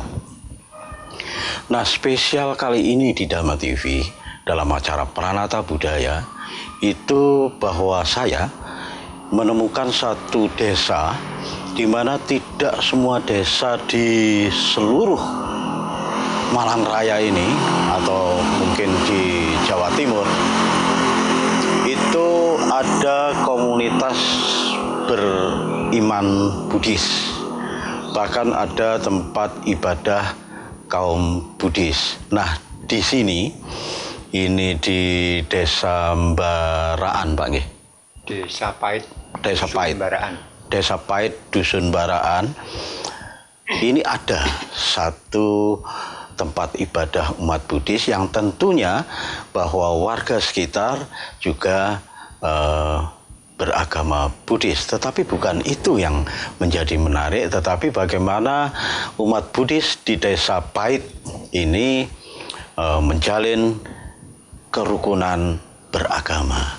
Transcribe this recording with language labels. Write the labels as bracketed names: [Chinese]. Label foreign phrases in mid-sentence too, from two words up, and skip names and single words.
[Indonesian] Nah, spesial kali ini di Dhamma TV dalam acara Pranata Budaya itu bahwa saya menemukan satu desa di mana tidak semua desa di seluruh Malang Raya ini atau mungkin di Jawa Timur itu ada komunitas beriman Buddhis. Bahkan ada tempat ibadah kaum Buddhis. Nah, di sini ini di Desa Mbaraan, Pak nggih. Desa Pait. Desa Pait. Desa Pait, Dusun Baraan. Ini ada satu tempat ibadah umat Buddhis yang tentunya bahwa warga sekitar juga beragama Buddhis, tetapi bukan itu yang menjadi menarik, tetapi bagaimana umat Buddhis di Desa Pait ini menjalin kerukunan beragama.